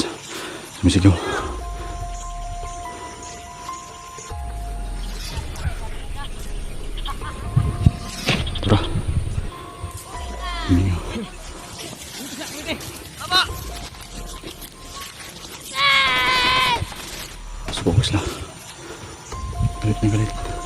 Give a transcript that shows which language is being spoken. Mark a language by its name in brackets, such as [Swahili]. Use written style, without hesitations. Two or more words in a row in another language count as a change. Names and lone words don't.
[Filipino] Sumisigaw. Tara. [Malay] Ini. Bagus lah. [Filipino] Galit na galit.